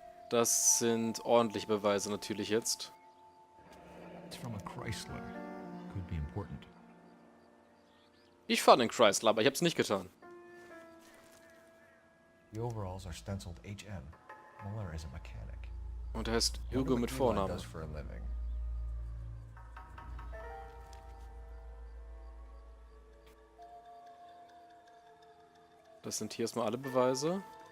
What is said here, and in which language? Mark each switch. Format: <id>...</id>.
<de>Das sind ordentliche Beweise natürlich jetzt.</de> <en>It's from a Chrysler. Could be important.</en> <de>Ich fahre den Chrysler, aber ich hab's nicht getan.</de> <en>The overalls are stenciled HM. Mueller is a mechanic.</en> <de>Und er heißt Hugo mit Vornamen.</de> <en>Does for a living.</en> <de>Das sind hier erstmal alle Beweise.</de>